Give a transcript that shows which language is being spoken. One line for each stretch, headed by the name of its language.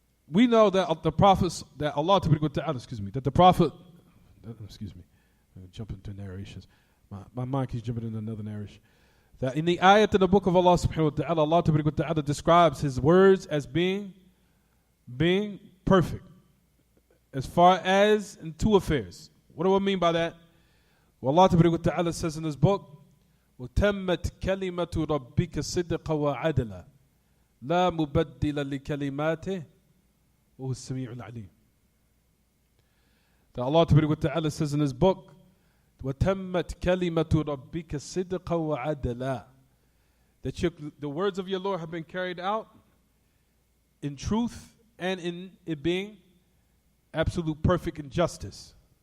English: We know that the prophets, that Allah Ta'ala, that the Prophet, excuse me, I'm going to jump into narrations. My mind keeps jumping into another narration. That in the ayat in the book of Allah subhanahu wa ta'ala, Allah Ta'ala describes His words as being perfect. As far as in two affairs. What do I mean by that? Well, Allah Ta'ala says in His book,
Arabic: وَتَمَّتْ كَلِمَةُ رَبِّكَ صِدْقًا وَعَدْلًا لَا مُبَدِّلَ لِكَلِمَاتِهِ وَهُوَ السَّمِيعُ الْعَلِيمُ.
English: That Allah Ta'ala says in His book,
Arabic: وَتَمَّتْ كَلِمَةُ رَبِّكَ صِدْقًا وَعَدْلًا.
English: That the words of your Lord have been carried out in truth and in it being absolute perfect in justice.